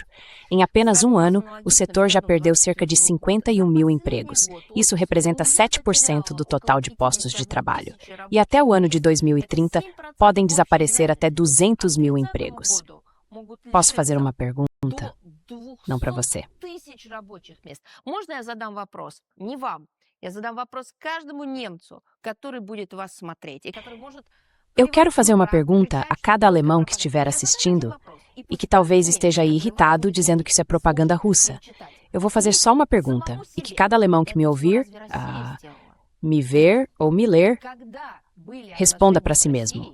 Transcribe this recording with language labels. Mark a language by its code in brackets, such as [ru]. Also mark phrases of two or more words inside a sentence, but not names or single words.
[pt] Em apenas um ano, o setor já perdeu cerca de 51 mil empregos. Isso representa 7% do total de postos de trabalho. E até o ano de 2030, podem desaparecer até 200 mil empregos. Posso fazer uma pergunta? Não para você. [ru] Можно я задам вопрос? Не вам. Я задам вопрос каждому немцу, который будет вас смотреть и который может... [pt] Eu quero fazer uma pergunta a cada alemão que estiver assistindo e que talvez esteja aí irritado dizendo que isso é propaganda russa. Eu vou fazer só uma pergunta e que cada alemão que me ouvir, me ver ou me ler, responda para si mesmo.